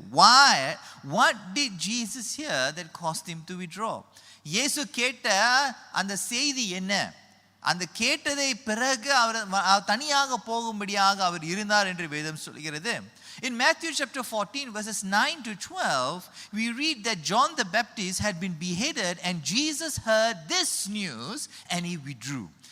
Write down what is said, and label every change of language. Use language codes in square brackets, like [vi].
[en] What did Jesus hear that caused him to withdraw? [ta] இயேசு கேட்ட அந்த செய்தி என்ன? அந்த கேட்டதை பிறகு அவர் தனியாக போகும்படியாக அவர் இருந்தார் என்று வேதம் சொல்கிறது. [en] In Matthew chapter 14 verses 9 to 12, we read that John the Baptist had been beheaded and Jesus heard this news and he withdrew.